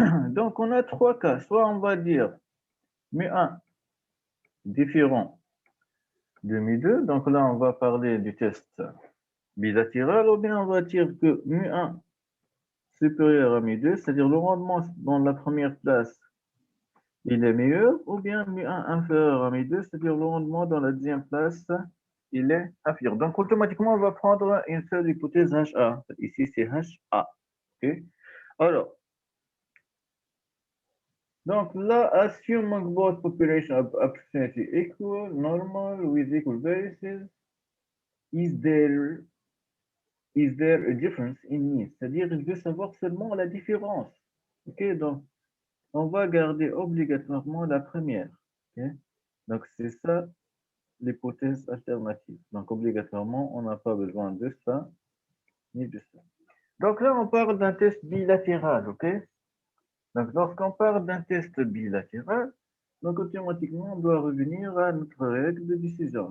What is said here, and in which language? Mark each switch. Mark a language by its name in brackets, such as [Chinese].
[French] Donc on a trois cas, soit on va dire mu1 différent de mu2, donc là on va parler du test bilatéral, ou bien on va dire que mu1 supérieur à mu2, c'est-à-dire le rendement dans la première place il est meilleur, ou bien mu1 inférieur à mu2, c'est-à-dire le rendement dans la deuxième place il est inférieur. Donc, automatiquement, on va prendre une seule hypothèse HA. Ici, c'est HA. Okay? Alors, donc là, [English] assuming both population approximately equal, normal, with equal variances, is there a difference in mean? [French] C'est-à-dire, il veut savoir seulement la différence. Ok, donc, on va garder obligatoirement la première. Okay? Donc, c'est ça l'hypothèse alternative. Donc, obligatoirement, on n'a pas besoin de ça ni de ça. Donc là, on parle d'un test bilatéral, ok? Donc, lorsqu'on parle d'un test bilatéral, donc automatiquement, on doit revenir à notre règle de décision.